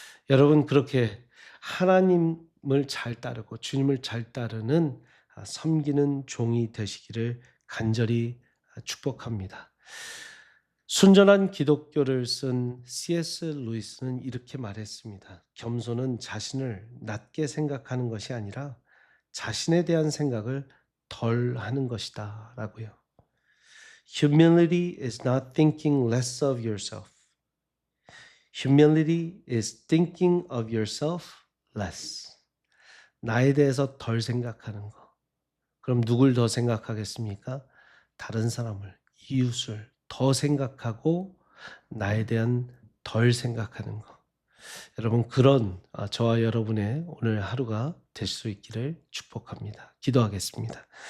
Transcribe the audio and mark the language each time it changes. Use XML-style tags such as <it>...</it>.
<ko>여러분, 그렇게 하나님을 잘 따르고 주님을 잘 따르는 섬기는 종이 되시기를 간절히 축복합니다. 순전한 기독교를 쓴 C.S. 루이스는 이렇게 말했습니다. 겸손은 자신을 낮게 생각하는 것이 아니라 자신에 대한 생각을 덜 하는 것이다 라고요.</ko> <en>Humility is not thinking less of yourself. Humility is thinking of yourself less.</en> <ko>나에 대해서 덜 생각하는 거. 그럼 누굴 더 생각하겠습니까? 다른 사람을, 이웃을 더 생각하고 나에 대한 덜 생각하는 거. 여러분, 그런 저와 여러분의 오늘 하루가 될 수 있기를 축복합니다. 기도하겠습니다.</ko>